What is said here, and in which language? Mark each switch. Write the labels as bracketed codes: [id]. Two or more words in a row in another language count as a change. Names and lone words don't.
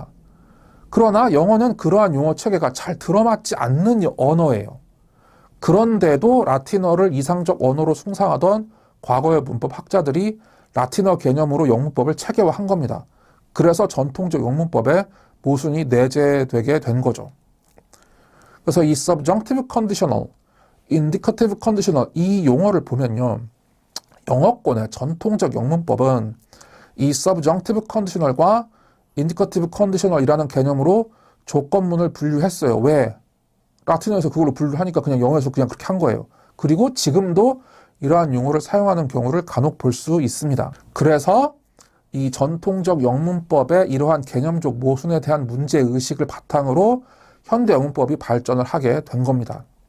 [ko] 그러나 영어는 그러한 용어 체계가 잘 들어맞지 않는 언어예요. 그런데도 라틴어를 이상적 언어로 숭상하던 과거의 문법 학자들이 라틴어 개념으로 영문법을 체계화한 겁니다. 그래서 전통적 영문법에 모순이 내재되게 된 거죠. 그래서 이 [en] subjunctive conditional, indicative conditional [ko] 이 용어를 보면요. 영어권의 전통적 영문법은 이 [en] subjunctive conditional [ko] 과 [en] indicative conditional [ko] 이라는 개념으로 조건문을 분류했어요. 왜? 라틴어에서 그걸로 분류하니까 그냥 영어에서 그냥 그렇게 한 거예요. 그리고 지금도 이러한 용어를 사용하는 경우를 간혹 볼 수 있습니다. 그래서 이 전통적 영문법의 이러한 개념적 모순에 대한 문제의식을 바탕으로 현대 영문법이 발전을 하게 된 겁니다.